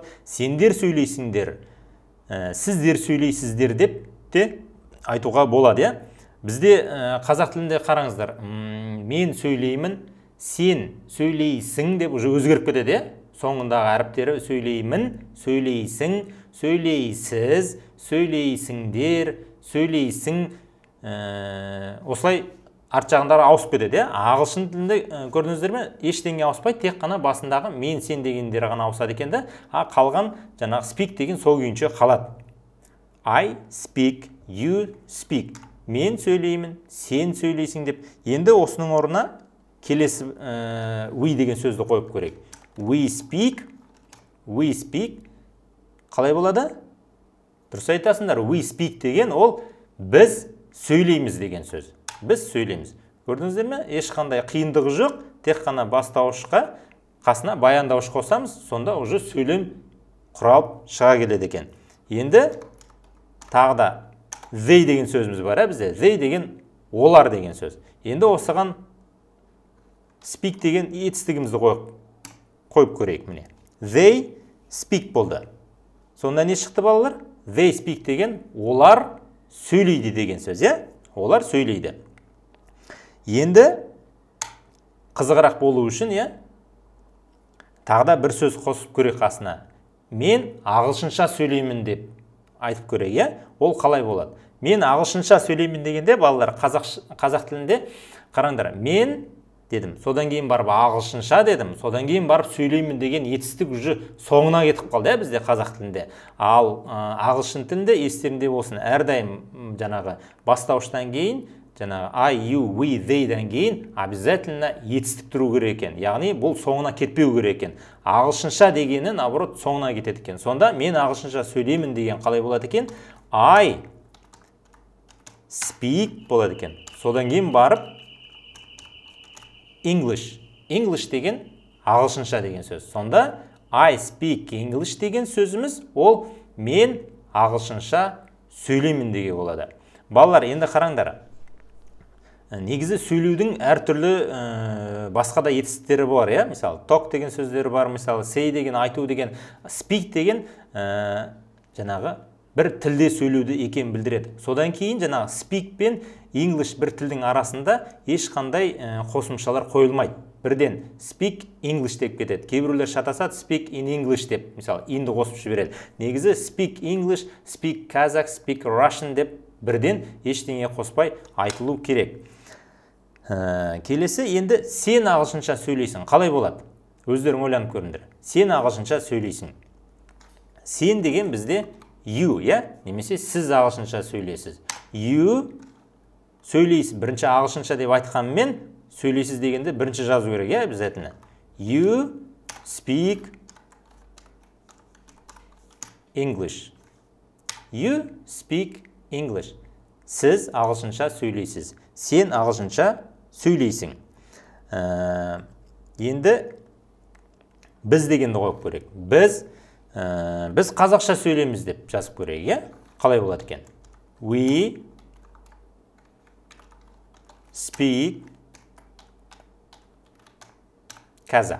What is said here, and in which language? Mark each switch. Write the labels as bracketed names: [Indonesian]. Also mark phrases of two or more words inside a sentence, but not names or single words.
[Kazakh] сендер сөйлейсіңдер, сіздер сөйлейсіздер деп те айтуға болады, Бізде қазақ тілінде қараңыздар, мен сөйлеймін, сен сөйлейсің деп уже өзгеріп кетеді, Соңындағы әріптері сөйлеймін, сөйлейсің, сөйлейсіз, сөйлейсіңдер, сөйлейсің, осылай арт жағындары ауысып кетеді, Ағылшын тілінде көрдіңіздер ме? Ештеңе ауыспайды, тек қана басындағы мен сен дегендері ғана ауысады екен де, қалған жаңағы speak деген сол күйінше қалады. [English] I speak, you speak. [Kazakh] Мен сөйлеймін, сен сөйлейсің деп. Енді осының орнына келесі we деген сөзді қойып көрейік. [English] We speak. [Kazakh] Қалай болады? Дұрыс айтасыңдар, [English] we speak [Kazakh] деген ол біз сөйлейміз деген сөз. Біз сөйлейміз. Көрдіңіздер ме? Ешқандай қиындығы жоқ, тек қана бастауышқа қасына баяндауыш қосамыз, сонда уже сөйлем құралып шыға келеді екен. Енді тағы да they деген сөзіміз бар, бізде. They деген олар деген сөз. Енді осыған speak деген етістігімізді қойып көрейік міне. [English] They speak [Kazakh] болды. Сонда не шықты балалар? [English] They speak [Kazakh] деген олар сөйлейді деген сөз, Олар сөйлейді. Енді қызығырақ болу үшін, тағы да бір сөз қосып көрейік қасына. Мен ағылшынша сөйлеймін деп айтып көрейік, Ол қалай болады? Мен ағылшынша сөйлеймін дегенде, балалар, қазақ тілінде қараңдар, мен дедім, содан кейін барып ағылшынша дедім, содан кейін барып сөйлеймін деген етістік уже соңына кетіп қалды, бізде қазақ тілінде. Ал ағылшын тілінде естерінде болсын, әрдайым жаңағы бастауыштан кейін, жаңағы [English] I, you, we, [Kazakh] they-ден кейін обязательно етістік тұру керек екен. Яғни бұл соңына кетпеу керек екен. Ағылшынша дегені наоборот соңына кетеді екен. Сонда мен ағылшынша сөйлеймін деген қалай болады екен? [English] I speak [Kazakh] болады екен. Содан кейін барып English. English деген ағылшынша деген сөз. Сонда [English] I speak English [Kazakh] деген сөзіміз ол мен ағылшынша сөйлеймін деген болады. Балалар, енді қараңдар. негізі сөйлеудің әртүрлі басқа да етістіктері бар, иә? Мысалы, talk деген сөздері бар, мысалы, say деген, айту деген, speak деген жаңағы бір тілде сөйлеуді екен білдіреді. Содан кейін жаңағы speak пен English бір тілдің арасында ешқандай қосымшалар қойылмайды. Бірден [English] speak English [Kazakh] деп кетеді. Кейбіреулер шатасады, [English] speak in English [Kazakh] деп, мысалы, inді қосып жібереді. Негізі [English] speak English, speak Kazakh, speak Russian [Kazakh] деп бірден ештеңе қоспай айтылу керек. Келесі, енді сен ағылшынша сөйлейсің. Қалай болады? Өздерің ойланып көріңдер. Сен ағылшынша сөйлейсің. Сен деген бізде you, иә? Немесе сіз ағылшынша сөйлейсіз. You сөйлейсіз. Бірінші ағылшынша деп айтқанмен сөйлейсіз дегенде бірінші жазу керек, иә, обязательно. [English] You speak English. You speak English. [Kazakh] Сіз ағылшынша сөйлейсіз. Сен ағылшынша сөйлейсің. Енді біз дегенді қойып көрейік. Біз қазақша сөйлейміз деп жазып көрейік, иә? Қалай болады екен? [English] We speak Kazakh.